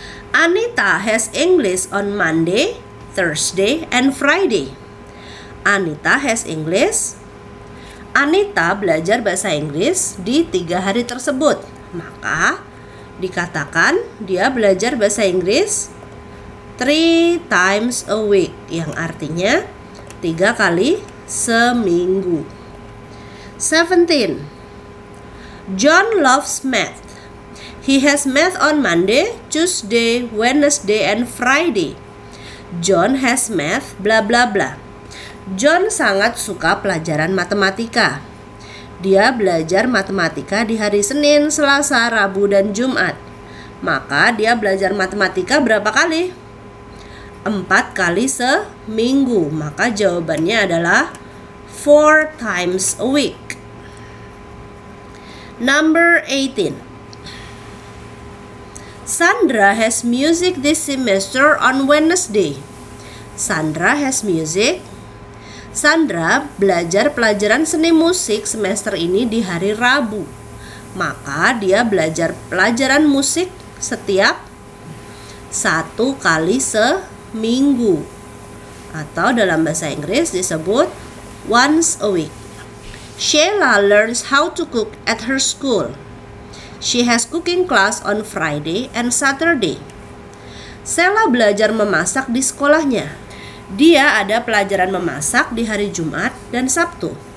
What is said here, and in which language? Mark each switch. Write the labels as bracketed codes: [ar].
[en] Anita has English on Monday, Thursday, and Friday. Anita has English. [id] Anita belajar bahasa Inggris di 3 hari tersebut. Maka dikatakan dia belajar bahasa Inggris [en] 3 times a week, [id] yang artinya 3 kali seminggu. [en] 17. John loves math. He has math on Monday, Tuesday, Wednesday, and Friday. John has math bla bla bla. [id] John sangat suka pelajaran matematika. Dia belajar matematika di hari Senin, Selasa, Rabu, dan Jumat. Maka dia belajar matematika berapa kali? 4 kali seminggu. Maka jawabannya adalah [en] 4 times a week. Number 18. Sandra has music this semester on Wednesday. Sandra has music. [id] Sandra belajar pelajaran seni musik semester ini di hari Rabu. Maka dia belajar pelajaran musik setiap 1 kali seminggu. Atau dalam bahasa Inggris disebut [en] once a week. Sheila learns how to cook at her school. She has cooking class on Friday and Saturday. [id] Sheila belajar memasak di sekolahnya. Dia ada pelajaran memasak di hari Jumat dan Sabtu.